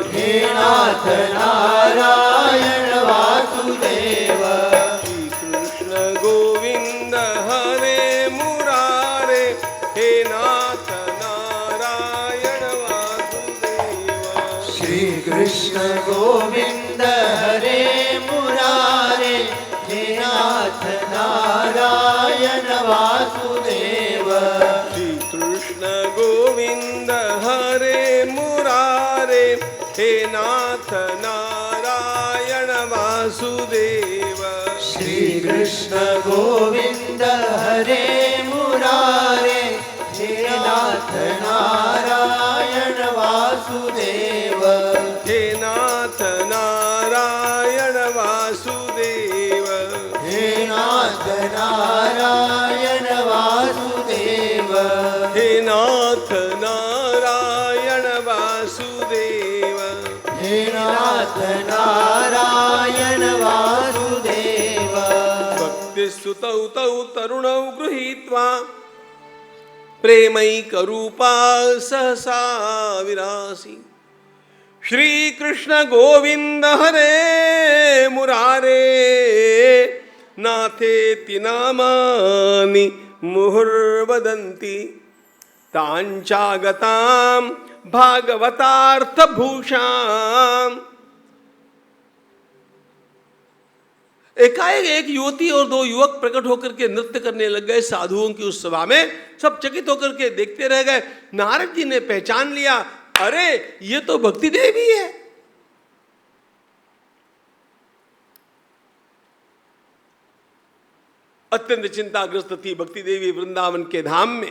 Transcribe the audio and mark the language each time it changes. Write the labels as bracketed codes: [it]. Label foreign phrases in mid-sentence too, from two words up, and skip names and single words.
[sa] नाथ नारायण वासुदेव श्री कृष्ण गोविंद हरे मुरारे हे नाथ नारायण वासुदेव श्री कृष्ण गोविंद हरे मुरारे हे नाथ नारायण वासुदेव श्री कृष्ण गोविंद हरे मुरारे हे नाथ नारायण वासुदेव श्री कृष्ण गोविंद हरे मुरारे हे नाथ नारायण वासुदेव हे नाथ नारायण वासुदेव हे नाथ नारायण वासुदेव हे नाथ नारायण वासुदेव हे नाथ नारायण वासुदेव भक्तिस्तुतौ तौ तरुणौ गृहीत्वा प्रेमैकरूपा सहसा विरासी श्रीकृष्ण गोविंद हरे मुरारे नाथेति नामानि मुहुर्वदन्ति ताञ्चागतां भागवतार्थभूषाम्। [hi] एकाएक एक युवती और दो युवक प्रकट होकर के नृत्य करने लग गए साधुओं की उस सभा में। सब चकित होकर के देखते रह गए। नारद जी ने पहचान लिया, अरे ये तो भक्ति देवी है। अत्यंत चिंताग्रस्त थी भक्ति देवी वृंदावन के धाम में।